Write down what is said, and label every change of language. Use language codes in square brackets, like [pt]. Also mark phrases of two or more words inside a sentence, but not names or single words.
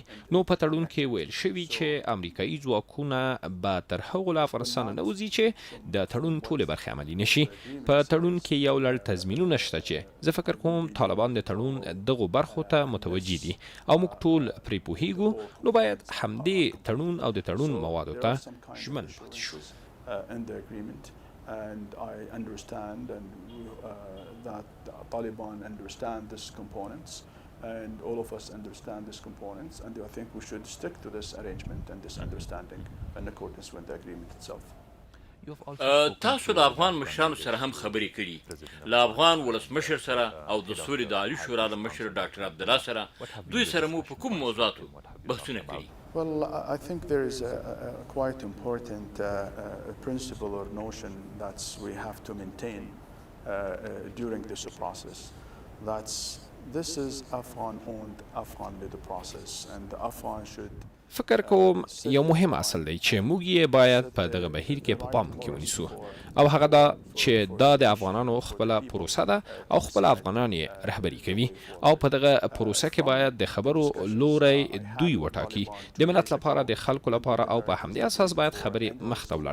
[ps] نو په تړون کې ویل شوي چې امریکایي ځواکونه به تر هغو له افغانستانه نه وځي چې د تړون ټولې برخې عملي نشي. په تړون کې یو لړ تضمینونه شته چې زه فکر کوم طالبان د تړون دغو برخو ته متوجي دي او موږ ټول پرې پوهیږو. نو باید همدې تړون او د تړون موادو ته ژمن پاتې شو. [en] in the agreement, and I understand and that the Taliban understand these components, and all of us understand these components, and I think we should stick to this arrangement and this understanding in accordance with the agreement itself. [ps] تاسو د افغان مشرانو سره هم خبرې کړي له افغان ولسمشر سره او د سولې د عالی شورا د مشر ډاکټر عبدالله سره دوی سره مو په کوم موضوعاتو بحثونه کړي؟ [en] Well, I think there is a quite important principle or notion that we have to maintain during this process. This is Afghan-owned, Afghan-led process, and the Afghan should [ps] فکر کوم یو مهم اصل دی چې موږ یې باید په دغه بهیر کې په پام کې ونیسو او هغه دا چې دا د افغانانو خپل پروسه ده او خپل افغانان یې رهبري کوي او په دغه پروسه کې باید د خبرو لوري دوی وټاکي د ملت لپاره د خلکو لپاره او په همدې اساس باید خبرې مخ ته